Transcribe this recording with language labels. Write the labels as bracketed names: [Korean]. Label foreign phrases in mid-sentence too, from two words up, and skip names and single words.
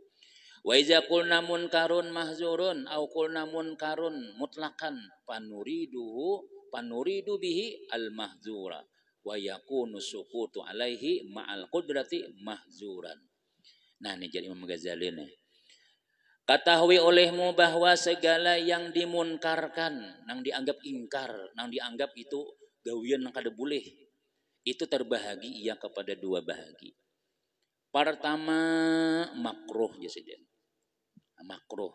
[Arabic] وإذا قلنا منكر محظور أو قلنا منكر مطلقا فنريده فنريد به المحظور ويكون سكوت عليه مع القدرة محظورا. [Banjar] Nah ini jadi Imam Ghazali nih. Ketahui olehmu bahwa segala yang dimunkarkan, nang dianggap ingkar, nang dianggap itu gawian nang kada boleh, itu terbahagi ia kepada dua bahagi. Pertama makruh jasiden, makruh.